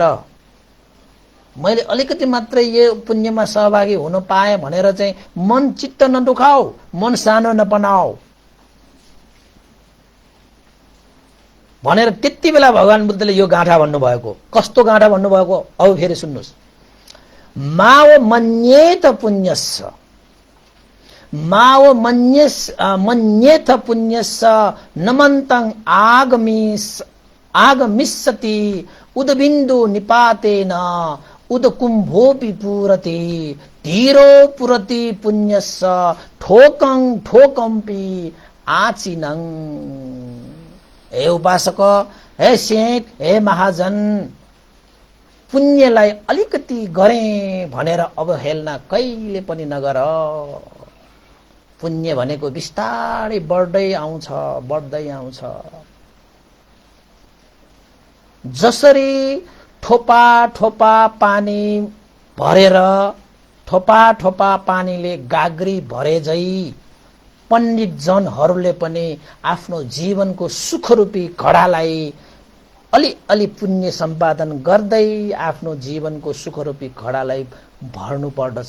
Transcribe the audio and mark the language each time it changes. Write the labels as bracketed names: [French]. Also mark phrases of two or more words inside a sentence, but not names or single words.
[Nepali] मैले अलिकति मात्रै यो पुण्यमा सहभागी हुन पाएँ भनेर चाहिँ मन चित्त नदुखाऊ, मन सानो नबनाऊ भनेर त्यति बेला भगवान बुद्धले यो गाँठा भन्नुभएको। कस्तो गाँठा भन्नुभएको अब फेरि सुन्नुहोस्। [Pali] माओ मन्येत पुण्यस्स, माओ मन्येत पुण्यस्स नमन्तं आगमिष्यति उदबिन्दु निपातेन उदकुम्भोऽपि पूरति धीरो पुरति पुण्यस्स ठोकं ठोकंपि आचिनं। [Nepali] हे उपासक, हे सेठ, हे महाजन, पुण्यलाई अलिकति गरेँ भनेर अवहेलना कहिले पनि नगर। पुण्य भनेको बिस्तारै बढ्दै आउँछ, बढ्दै आउँछ। जसरी ठोपा ठोपा पानी भरेर, ठोपा ठोपा पानीले गाग्री भरे झै पण्डित जनहरूले पनि आफ्नो जीवनको सुखरूपी घडालाई अलि अलि पुण्य सम्पादन गर्दै आफ्नो जीवनको सुखरूपी घडालाई भर्नु पर्दछ।